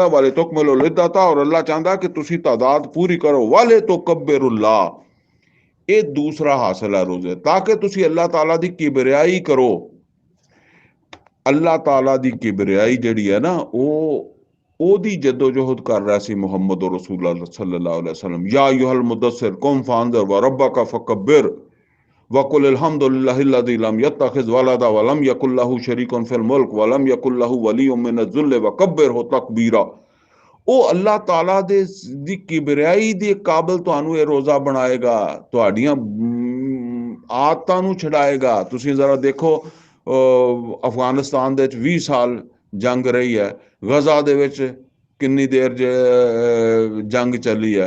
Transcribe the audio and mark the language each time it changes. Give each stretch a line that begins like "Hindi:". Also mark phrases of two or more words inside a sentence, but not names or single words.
Arabic: ولتكملوا العدة,
Punjabi: ਔਰ ਅੱਲਾਹ ਚਾਹੁੰਦਾ ਕਿ ਤੁਸੀਂ ਤਾਦਾਦ ਪੂਰੀ ਕਰੋ।
Arabic: ولتكبروا الله,
Punjabi: ਇਹ ਦੂਸਰਾ ਹਾਸਲ ਹੈ ਰੋਜ਼ੇ, ਤਾਂ ਕਿ ਤੁਸੀਂ ਅੱਲਾਹ ਤਾਲਾ ਦੀ ਕਿਬਰਿਆਈ ਕਰੋ। ਅੱਲਾਹ ਤਾਲਾ ਦੀ ਕਿਬਰਿਆਈ ਜਿਹੜੀ ਹੈ ਨਾ, ਉਹਦੀ ਜਦੋਜਹਦ ਕਰ ਰਿਹਾ ਸੀ ਮੁਹੰਮਦ
Arabic: رسول الله صلى الله عليه وسلم. يا أيها المدثر قم فأنذر وربك فكبر وقل الحمد لله الذي لم يتخذ ولدا ولم يكن له شريك في الملك ولم يكن له ولي من الذل وكبره تكبيرا.
Punjabi: ਉਹ ਅੱਲਾਹ ਤਾਲਾ ਦੀ ਕਿਬਰਿਆਈ ਦੇ ਕਾਬਿਲ ਤੁਹਾਨੂੰ ਇਹ ਰੋਜ਼ਾ ਬਣਾਏਗਾ, ਤੁਹਾਡੀਆਂ ਆਦਤਾਂ ਨੂੰ ਛਡਾਏਗਾ। ਤੁਸੀਂ ਜ਼ਰਾ ਦੇਖੋ, ਅਫਗਾਨਿਸਤਾਨ ਦੇ ਵਿੱਚ 20 ਸਾਲ ਜੰਗ ਰਹੀ ਹੈ, ਗਜ਼ਾ ਦੇ ਵਿੱਚ ਕਿੰਨੀ ਦੇਰ ਜੰਗ ਚੱਲੀ ਹੈ।